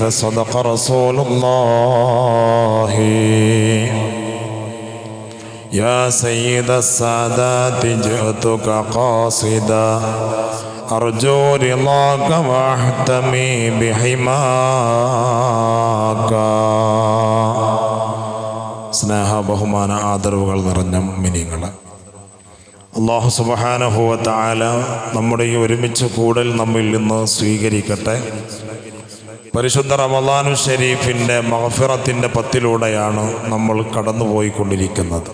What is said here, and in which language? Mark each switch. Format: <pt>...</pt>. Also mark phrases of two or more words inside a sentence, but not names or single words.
<ar>صدق رسول الله. يا سيد السادات جئتك قاصدا أرجو رضاك وأحتمي بحماك.</ar> <ml>സ്നേഹ ബഹുമാന ആദരവുകൾ നിറഞ്ഞ മുഅ്മിനീങ്ങളെ,</ml> <ar>الله سبحانه وتعالى</ar> <ml>നമ്മുടെ ഈ ഒരുമിച്ച് കൂടൽ നമ്മിൽ നിന്ന് സ്വീകരിക്കട്ടെ. പരിശുദ്ധ റമളാനു ശരീഫിൻ്റെ മഗ്ഫിറത്തിൻ്റെ പത്തിലൂടെയാണ് നമ്മൾ കടന്നുപോയിക്കൊണ്ടിരിക്കുന്നത്.</ml>